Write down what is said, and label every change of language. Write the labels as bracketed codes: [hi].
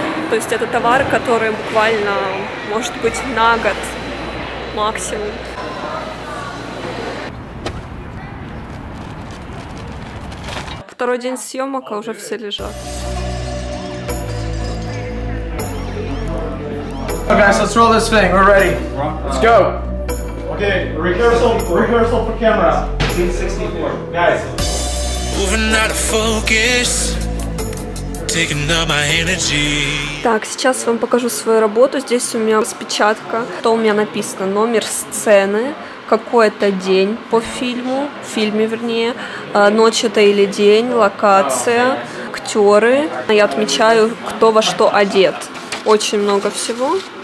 [ru] То есть это товар, который буквально, может быть, на год максимум. Второй день съемок, а уже все лежат. [en] Okay, guys, let's roll this thing. We're ready. Let's go. Okay, rehearsal for camera. Scene 64. Guys. Moving out of focus, taking up my energy. [ru] Так, сейчас вам покажу свою работу. Здесь у меня распечатка. То у меня написано номер сцены, какой-то день по фильму, в фильме вернее, ночь это или день, локация, актеры. Я отмечаю, кто во что одет. Очень много всего.